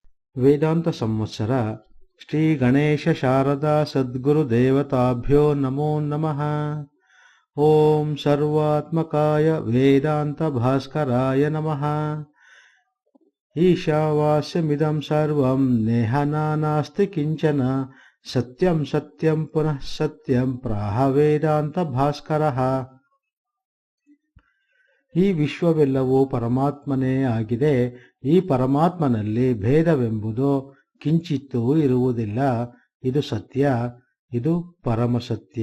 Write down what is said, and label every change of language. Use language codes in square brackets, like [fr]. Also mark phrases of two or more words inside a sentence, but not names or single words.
[sa] ವೇದಾಂತ ಸಂವತ್ಸರ ಶ್ರೀ ಗಣೇಶ ಶಾರದಾ ಸದ್ಗುರು ದೇವತಾಭ್ಯೋ ನಮೋ ನಮಃ. ಓಂ ಸರ್ವಾತ್ಮಕಾಯ ವೇದಾಂತ ಭಾಸ್ಕರಾಯ ನಮಃ. ಈಶಾವಾಸ್ಯಮಿದಂ ಸರ್ವಂ ನೇಹನಾ ನಾಸ್ತಿ ಕಿಂಚನ ಸತ್ಯಂ ಸತ್ಯಂ ಪುನಃ ಸತ್ಯಂ ಪ್ರಾಹ ವೇದಾಂತ ಭಾಸ್ಕರಃ. [kn] ಈ ವಿಶ್ವವೆಲ್ಲವೂ ಪರಮಾತ್ಮನೇ ಆಗಿದೆ. ಈ ಪರಮಾತ್ಮನಲ್ಲಿ ಭೇದವೆಂಬುದು ಕಿಂಚಿತ್ತೂ ಇರುವುದಿಲ್ಲ. ಇದು ಸತ್ಯ, ಇದು ಪರಮಸತ್ಯ.